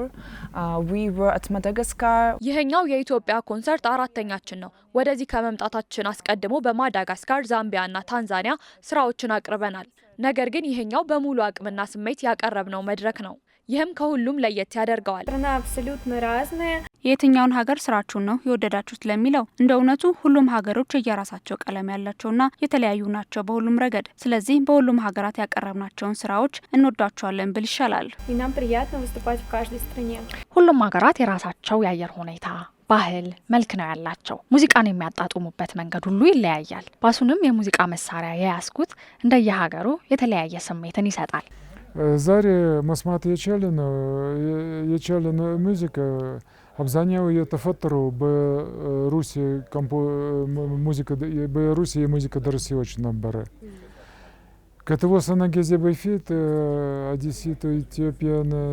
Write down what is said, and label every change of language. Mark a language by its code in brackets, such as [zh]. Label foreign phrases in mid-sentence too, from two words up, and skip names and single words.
[en] We were at Madagascar. [am] ይሄኛው የኢትዮጵያ ኮንሰርት አራተኛችን ነው። ወደዚህ ከመምጣታችን አስቀድሞ በማዳጋስካር፣ ዛምቢያና ታንዛኒያ ስራዎችን አቅርበናል። ነገር ግን ይሄኛው በሙሉ አቅምና ስሜት ያቀረብነው መድረክ ነው። ይህም ከሁሉም ለየት ያደርገዋል። [ru] Страна абсолютно разная. [am] የትኛውን ሀገር ስራችሁን ነው የወደዳችሁት ለሚለው እንደ እውነቱ ሁሉም ሀገሮች የየራሳቸው ቀለም ያላቸውና የተለያዩ ናቸው በሁሉም ረገድ። ስለዚህ በሁሉም ሀገራት ያቀረብናቸውን ስራዎች እንወዳቸዋለን ብል ይሻላል። [ru] И нам приятно выступать в каждой стране. [am] ሁሉም ሀገራት የራሳቸው የአየር ሁኔታ፣ ባህል፣ መልክ ነው ያላቸው። ሙዚቃን የሚያጣጡሙበት መንገድ ሁሉ ይለያያል። ባሱንም የሙዚቃ መሳሪያ የያዝኩት እንደየሀገሩ የተለያየ ስሜትን ይሰጣል። ዛሬ መስማት የቻለን ሙዚቃ አብዛኛው የተፈጠረው በሩሲያ የሙዚቃ ደራሲዎች ነበረ። ከተወሰነ ጊዜ በፊት одессит ኢትዮጵያን